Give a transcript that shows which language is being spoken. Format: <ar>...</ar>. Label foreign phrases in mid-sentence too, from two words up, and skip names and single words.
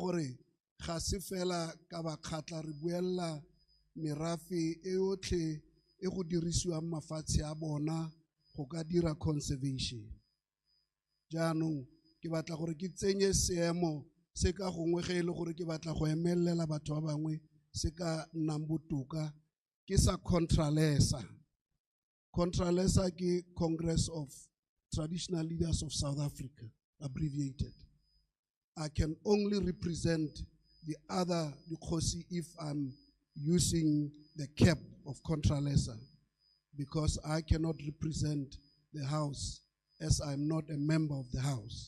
<tn>gore ga se fela ka bakgatla re buella merafe e yotlhe e go dirisiwang mafatshe a bona go ka dira conservation jaanong ke batla gore ke tsenye seemo se ka gongwe ge e le gore ke batla go emelela batho ba bangwe se ka nnang botoka ke sa Contralesa ke</tn> <en>Congress of Traditional Leaders of South Africa abbreviated. I can only represent the other Dikhosi if I'm using the cap of Contralesa because I cannot represent the House as I'm not a member of the House.</en>